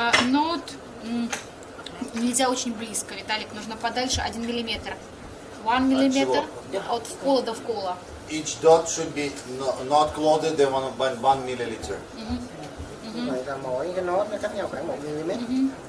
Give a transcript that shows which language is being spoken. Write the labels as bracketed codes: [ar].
[ru] Not. Нельзя очень близко, Виталик, нужно подальше 1 миллиметр. 1 millimeter от вкола до вкола. [en] Each dot should be not closer than 1 milliliter. [vi] Vậy là mỗi cái nốt nó cách nhau khoảng 1 mm.